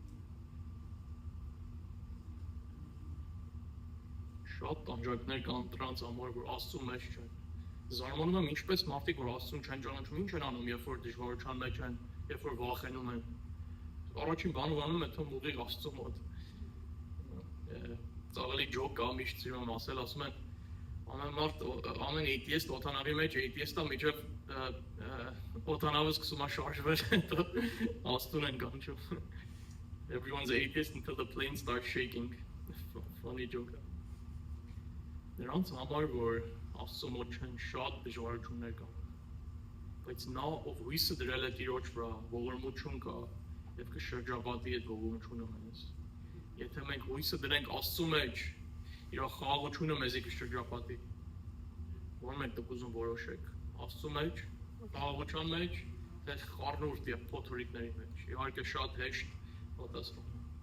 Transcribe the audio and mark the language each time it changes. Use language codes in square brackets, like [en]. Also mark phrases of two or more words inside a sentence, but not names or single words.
[hy] Շատ տանջանքներ կան դրանց համար, որ Աստծու մեջ չեն։ Զարմանում եմ ինչպես մարդիկ, որ Աստծուն չեն ճանաչում, ինչ են անում, երբ որ դժվարության մեջ են, երբ որ վախենում են։ Առաջին բանը անում է թվում ուղիղ Աստծու մոտ։ Ծաղելի ջոկ կա, միշտ սիրում եմ ասել, ասում են ամեն մարդ, ամեն atheist օդանավի մեջ atheist-ը միջև օդանավը սկսում է շարժվել, հետո Աստծուն են կանչում։ [en] Everyone's atheist until the plane starts shaking. Funny joke. [hy] Նրանց համար որ Աստծո մոտ չեն շատ դժվարություններ կան։ Բայց նա ով հույսը դրել է Տիրոջ վրա, ողորմություն կա եւ կշրջապատի այդ ողորմությունը մեզ։ Եթե մենք հույսը դրենք Աստծո մեջ, իր խաղաղությունը մեզի կշրջապատի։ Ո՞ր մենք դուք ուզում որոշեք։ Աստծո մեջ, խաղաղության մեջ, թե խառնուրդ եւ փոթորիկների մեջ։ Իհարկե շատ հեշտ պատասխան։